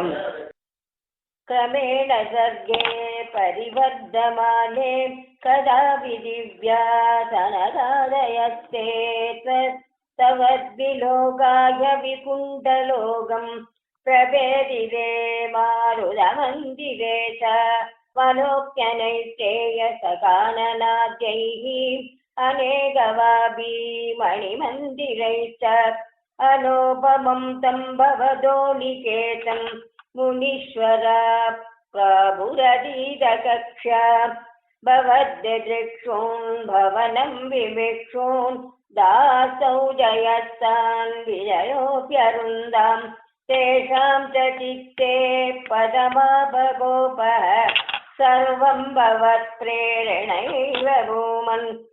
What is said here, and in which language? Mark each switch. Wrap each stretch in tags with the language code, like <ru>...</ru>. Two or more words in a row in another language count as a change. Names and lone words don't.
<sa>ക്രമേണ സർഗേ പരിവർദ്ധമാനേ കഥാപി ദിവ്യാ സനകാദയസ്തേ തവദ്വിലോകായ വികുണ്ഠലോകം പ്രഭേദിരേ മാരുതമന്ദിരേ ച മനോജ്ഞനൈശ്ചേയസകാനനാദ്യൈഃ अनेकवाबी मणिमन्दिरैश्च अनोपमं तं भवदो निकेतं मुनीश्वरा प्राभुरदीतकक्ष्या भवद्दिदृक्षून् भवनं विविक्षून् दासौ जयस्तान् विजयोऽप्यरुन्दां तेषां च चित्ते पदमापगोपः सर्वं भवत्प्रेरणैव भूमन्</sa>